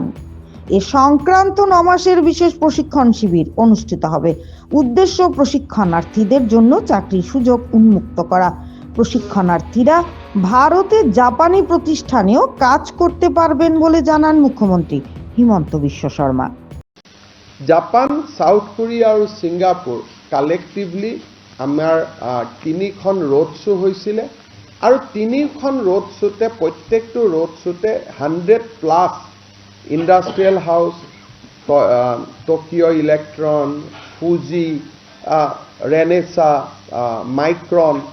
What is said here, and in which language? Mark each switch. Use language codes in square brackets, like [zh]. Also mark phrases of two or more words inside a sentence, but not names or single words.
[bn] এ সংক্রান্ত 9 মাসের বিশেষ প্রশিক্ষণ শিবির অনুষ্ঠিত হবে। উদ্দেশ্য প্রশিক্ষণার্থীদের জন্য চাকরির সুযোগ উন্মুক্ত করা। প্রশিক্ষণার্থীরা ভারতে জাপানি প্রতিষ্ঠানেও কাজ করতে পারবেন বলে জানান মুখ্যমন্ত্রী হিমন্ত বিশ্ব শর্মা। [as] জাপান, সাউথ কোরিয়া আৰু ছিংগাপুৰ কালেক্টিভলি আমাৰ 3খন [en] road show' [as] হৈছিলে আৰু 3খন [en] road show' [as] তে প্ৰত্যেকটো [en] road show' [as] তে 100+ [en] industrial houses, [as] টকিঅ' ইলেক্ট্ৰন, ফুজি, ৰেনেছা, মাইক্ৰন,